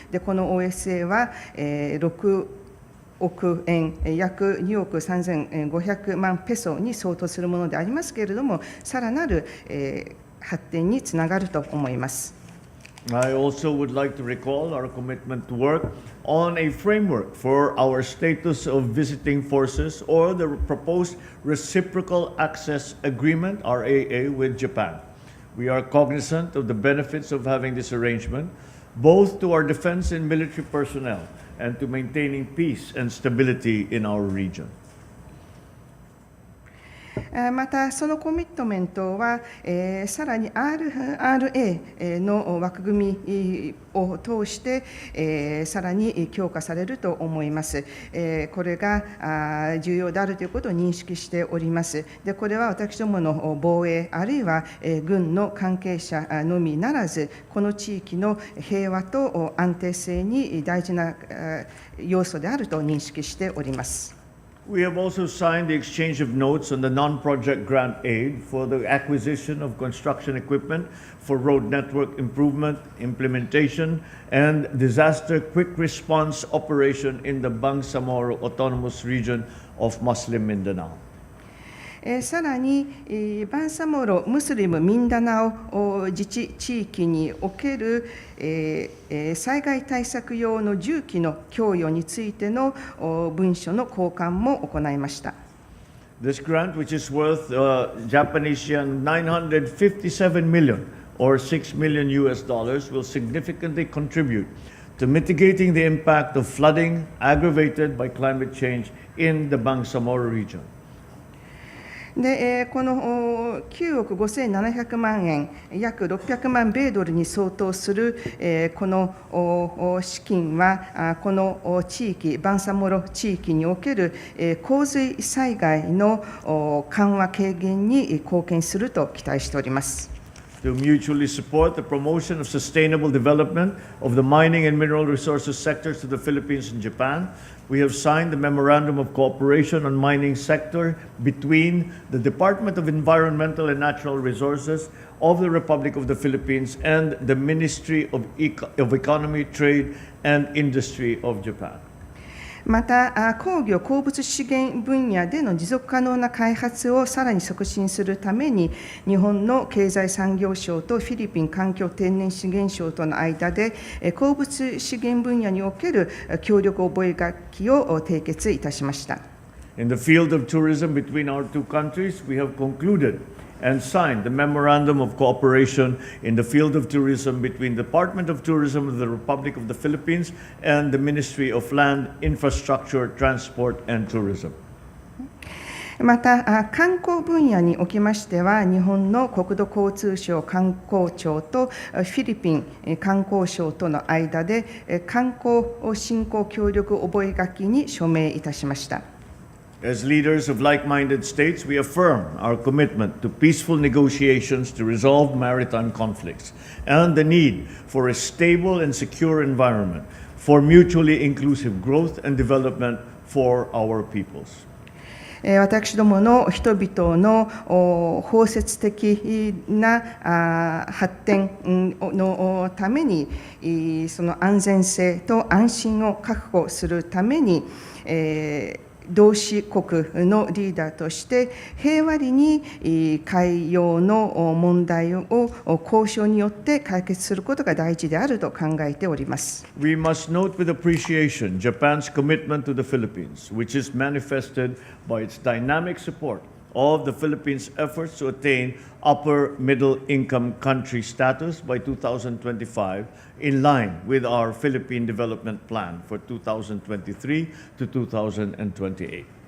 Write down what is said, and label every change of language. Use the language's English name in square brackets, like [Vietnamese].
[Japanese] で、この OSA は、6億円、約2億3500万ペソに相当するものでありますけれども、さらなる発展につながると思います。 [English] I also would like to recall our commitment to work on a framework for our status of visiting forces or the proposed Reciprocal Access Agreement, RAA, with Japan. We are cognizant of the benefits of having this arrangement, both to our defense and military personnel and to maintaining peace and stability in our region. [Japanese] また、そのコミットメントは、さらに RRA の枠組みを通して、さらに強化されると思います。これが重要であるということを認識しております。で、これは私どもの防衛、あるいは軍の関係者のみならず、この地域の平和と安定性に大事な要素であると認識しております。 [English] We have also signed the exchange of notes on the non-project grant aid for the acquisition of construction equipment for road network improvement, implementation, and disaster quick response operation in the Bangsamoro Autonomous Region of Muslim Mindanao. [Japanese] さらに、バンサモロ・ムスリム・ミンダナオ自治地域における、災害対策用の重機の供与についての文書の交換も行いました。 [English] This grant, which is worth Japanese yen 957 million or $6 million, will significantly contribute to mitigating the impact of flooding aggravated by climate change in the Bangsamoro region. [Japanese] でこの9億5700万円、約600万米ドルに相当するこの資金は、この地域、バンサモロ地域における洪水災害の緩和軽減に貢献すると期待しております。 [English] To mutually support the promotion of sustainable development of the mining and mineral resources sectors to the Philippines and Japan, we have signed the Memorandum of Cooperation on Mining Sector between the Department of Environmental and Natural Resources of the Republic of the Philippines and the Ministry of Economy, Trade and Industry of Japan. [Japanese] また、鉱業・鉱物資源分野での持続可能な開発をさらに促進するために、日本の経済産業省とフィリピン環境天然資源省との間で、鉱物資源分野における協力覚書を締結いたしました。 [English] In the field of tourism between our two countries, we have concluded and signed the Memorandum of Cooperation in the field of tourism between the Department of Tourism of the Republic of the Philippines and the Ministry of Land, Infrastructure, Transport and Tourism. [Japanese] また、観光分野におきましては、日本の国土交通省観光庁とフィリピン観光省との間で、観光振興協力覚書に署名いたしました。 [English] As leaders of like-minded states, we affirm our commitment to peaceful negotiations to resolve maritime conflicts and the need for a stable and secure environment for mutually inclusive growth and development for our peoples. [Japanese] 私どもの人々の包摂的な発展のために、その安全性と安心を確保するために、同志国のリーダーとして平和裏に海洋の問題を交渉によって解決することが大事であると考えております。 [English] We must note with appreciation Japan's commitment to the Philippines, which is manifested by its dynamic support of the Philippines' efforts to attain upper middle income country status by 2025, in line with our Philippine Development Plan for 2023 to 2028.